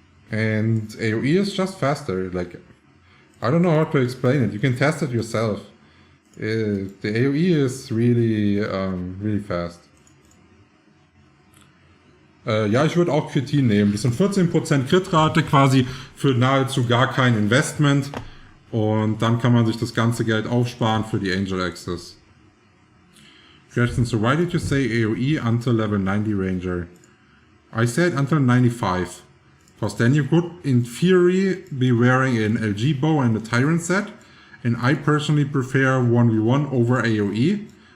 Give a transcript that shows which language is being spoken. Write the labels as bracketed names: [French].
[English] And AoE is just faster, like, I don't know how to explain it, you can test it yourself. The AoE is really, really fast. [German] Ja, ich würde auch Ketin nehmen. Das sind 14% Crit-Rate quasi für nahezu gar kein Investment. Und dann kann man sich das ganze Geld aufsparen für die Angel Access. [English] Question: So why did you say AoE until level 90 Ranger? I said until 95. Because then you could, in theory, be wearing an LG bow and a Tyrant set. And I personally prefer 1v1 over AoE.